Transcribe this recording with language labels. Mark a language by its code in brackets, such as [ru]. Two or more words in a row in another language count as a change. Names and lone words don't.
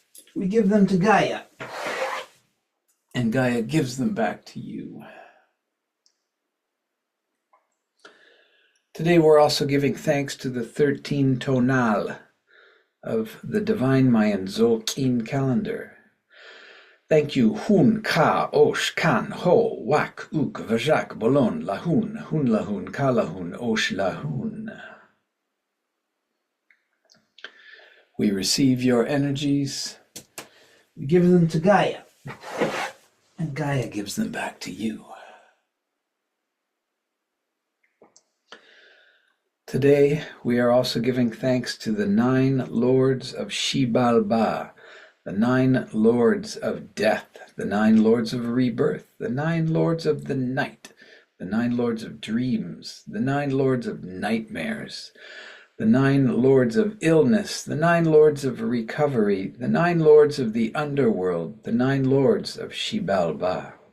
[en] We give them to Gaia, and Gaia gives them back to you. Today we're also giving thanks to the 13 tonal of the divine Mayan Tzolk'in calendar. Thank you, [quc] Hun, Ka, Osh, Kan, Ho, Wak, Uk, Vajak, Bolon, Lahun, Hun Lahun, Ka Lahun, Osh Lahun. [en] We receive your energies. We give them to Gaia, and Gaia gives them back to you. Today, we are also giving thanks to the 9 lords of Xibalba, the 9 lords of death, the 9 lords of rebirth, the 9 lords of the night, the 9 lords of dreams, the 9 lords of nightmares, the 9 lords of illness, the 9 lords of recovery, the 9 lords of the underworld, the 9 lords of Xibalba.